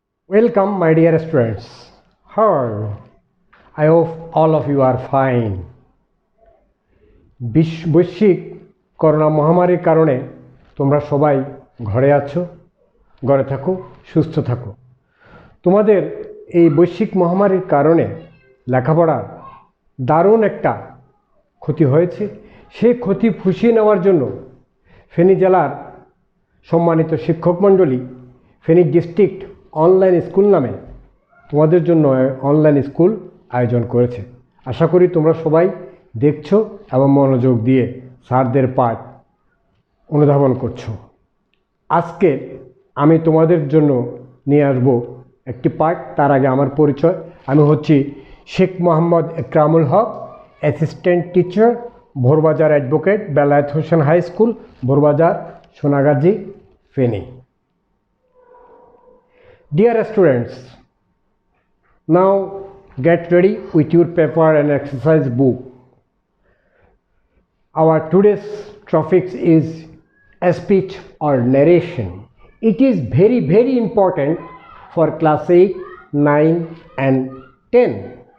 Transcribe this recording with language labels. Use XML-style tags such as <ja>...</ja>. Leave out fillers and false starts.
<en>Welcome, my dear students. How are you? I hope all of you are fine.</en> <bn>বৈশ্বিক corona মহামারীর কারণে তোমরা সবাই ঘরে আছো, ঘরে থাকো, সুস্থ থাকো। তোমাদের এই বৈশ্বিক মহামারীর কারণে লেখাপড়ার দারুণ একটা ক্ষতি হয়েছে। সেই ক্ষতি পুষিয়ে নেওয়ার জন্য ফেনী জেলার সম্মানিত শিক্ষক মণ্ডলী ফেনী ডিস্ট্রিক্ট অনলাইন স্কুল নামে তোমাদের জন্য অনলাইন স্কুল আয়োজন করেছে। আশা করি তোমরা সবাই দেখছো এবং মনোযোগ দিয়ে স্যারদের পাঠ অনুধাবন করছো। আজকে আমি তোমাদের জন্য নিয়ে আসবো একটি পাঠ। তার আগে আমার পরিচয়, আমি হচ্ছি Sheikh Mohammad Ekramul Haque, assistant teacher, Bhorbazar advocate, Belayet Hossain high school, Bhorbazar, Sonagazi, Feni.</bn> <en>Dear students, now get ready with your paper and exercise book. Our today's topic is speech or narration. It is very important for class 8, 9 and 10.</en>